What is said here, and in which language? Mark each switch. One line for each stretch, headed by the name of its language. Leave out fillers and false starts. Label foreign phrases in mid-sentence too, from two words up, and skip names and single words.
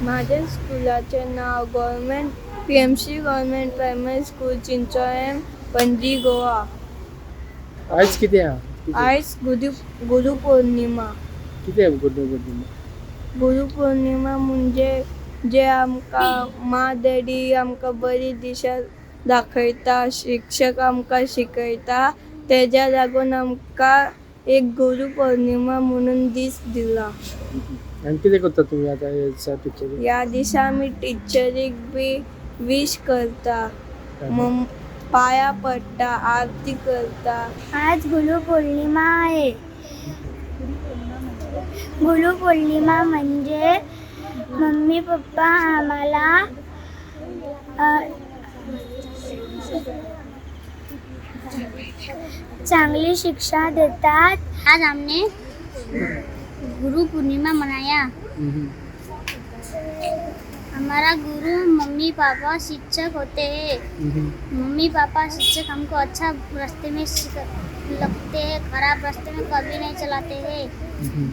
Marathi: माझ्या स्कूलाचे नाव PMC गव्हर्नमेंट प्रायमरी स्कूल चिंचोळे, पणजी, गोवा। आज किती आहे? आज गुरुपौर्णिमा। किती आहे गुरुपौर्णिमा?
Konkani: गुरुपौर्णिमा म्हणजे जे आमकां मा डॅडी आमकां बरी दिशा दाखयता, शिक्षक आमकां शिकयता, तेज्या लागून आमकां एक गुरू पौर्णिमा म्हणून दीस दिला. आणि कितें करता तुम्ही आता ह्या टिचरीक? ह्या दिसा आमी टिचरीक बी विश करता, पाया पडटा, आरती करता.
Marathi: आज गुरुपौर्णिमा आहे. गुरुपौर्णिमा म्हणजे मम्मी पप्पा आम्हाला चांगली शिक्षा देतात.
Hindi: आज हमने गुरु पूर्णिमा मनाया. हमारा गुरु मम्मी पापा शिक्षक होते हैं. मम्मी पापा शिक्षक हमको अच्छा रास्ते में लगते हैं, खराब रास्ते में कभी नहीं चलाते हैं.